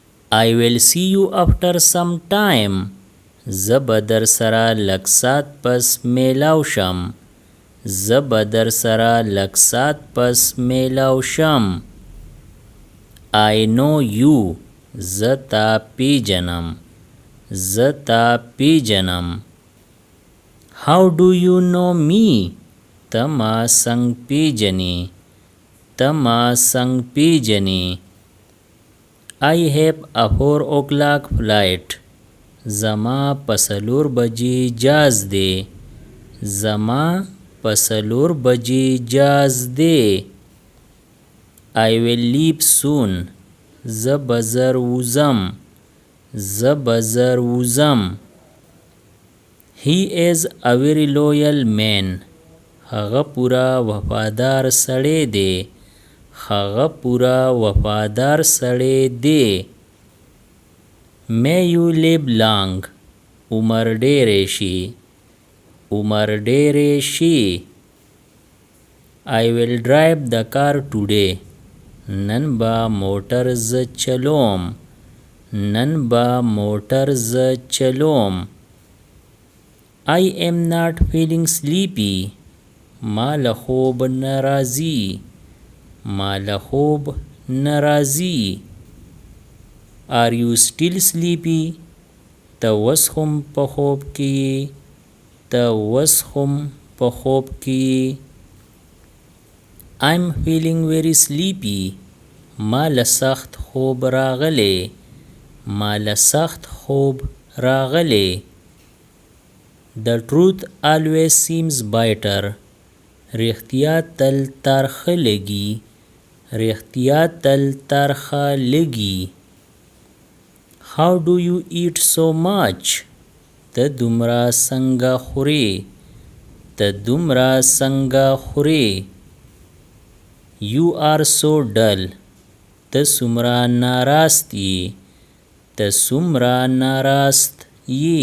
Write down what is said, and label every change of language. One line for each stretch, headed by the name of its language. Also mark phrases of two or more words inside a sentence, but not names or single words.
English: I will see you after some time.
Pashto: زه به در سره لږ ساعت پس میلاو شم. زه به در سره لږ ساعت پس میلاو شم.
English: I know you.
Pashto: زه تا پیژنم. زه تا پیژنم.
English: How do you know me?
Pashto: ته ما څنګه پیژنې؟ ته ما څنګه پیژنې؟
English: I have a 4 o'clock flight.
Pashto: زما په 4 بجې جاز دی. زما په 4 بجې جاز دی.
English: I will leave soon.
Pashto: زه به زر وځم. زه به زر وځم.
English: He is a very loyal man.
Pashto: هغه پورا وفادار سړی دی. هغه پورا وفادار سړی دی.
English: May you live long.
Pashto: عمر ډیرې شي. عمر ډیرې شي.
English: I will drive the car today.
Pashto: نن به موټر زه چلوم. نن به موټر زه چلوم.
English: I am not feeling sleepy.
Pashto: ما له خوب نه راځي. ما له خوب نه راځي.
English: Are you still sleepy?
Pashto: ته اوس هم په خوب کې یې. ته اوس هم په خوب کې یې.
English: I'm feeling very sleepy.
Pashto: ما له سخت خوب راغلی. ما له سخت خوب راغلی.
English: The truth always seems bitter.
Pashto: رښتیا تل ترخه لګي. رښتیا تل ترخه لګي.
English: How do you eat so much?
Pashto: ته دومره څنګه خورې؟ ته دومره څنګه خورې؟
English: You are so dull.
Pashto: ته څومره ناراست یې. ته څومره ناراست یې.